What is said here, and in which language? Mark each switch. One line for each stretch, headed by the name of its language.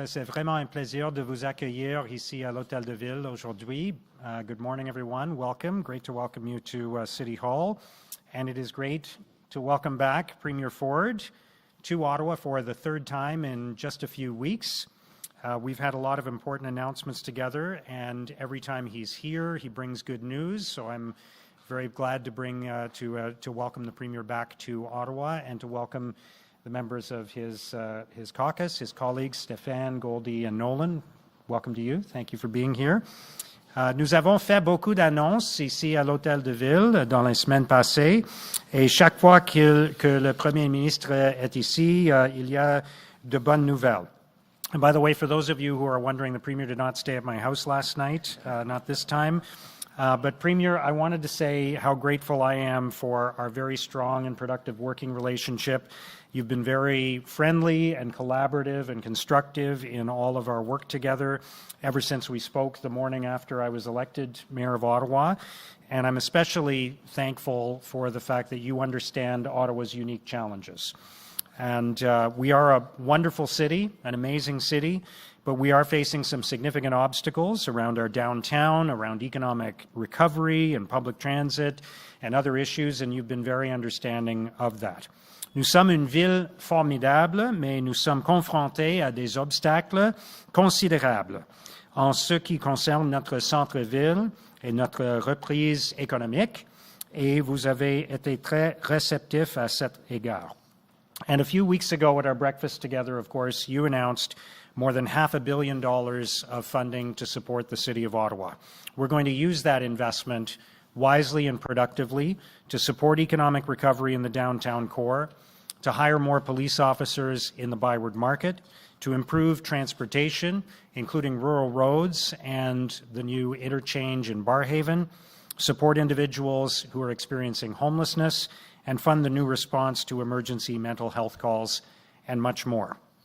French: C'est vraiment un plaisir de vous accueillir ici à l'Hôtel de Ville aujourd'hui.
English: Good morning, everyone. Welcome. Great to welcome you to City Hall. And it is great to welcome back Premier Ford to Ottawa for the third time in just a few weeks. We've had a lot of important announcements together, and every time he's here, he brings good news. So I'm very glad to to welcome the Premier back to Ottawa and to welcome the members of his caucus, his colleagues, Stéphane, Goldie, and Nolan. Welcome to you. Thank you for being here.
French: Nous avons fait beaucoup d'annonces ici à l'Hôtel de Ville dans les semaines passées, et chaque fois que le Premier ministre est ici, il y a de bonnes nouvelles.
English: And by the way, for those of you who are wondering, the Premier did not stay at my house last night, not this time. But Premier, I wanted to say how grateful I am for our very strong and productive working relationship. You've been very friendly and collaborative and constructive in all of our work together ever since we spoke the morning after I was elected Mayor of Ottawa. And I'm especially thankful for the fact that you understand Ottawa's unique challenges. And we are a wonderful city, an amazing city, but we are facing some significant obstacles around our downtown, around economic recovery and public transit and other issues, and you've been very understanding of that.
French: Nous sommes une ville formidable, mais nous sommes confrontés à des obstacles considérables en ce qui concerne notre centre-ville et notre reprise économique, et vous avez été très réceptifs à cet égard.
English: And a few weeks ago at our breakfast together, of course, you announced more than $500 million of funding to support the City of Ottawa. We're going to use that investment wisely and productively to support economic recovery in the downtown core, to hire more police officers in the Byward Market, to improve transportation, including rural roads and the new interchange in Barrhaven, support individuals who are experiencing homelessness, and fund the new response to emergency mental health calls, and much more.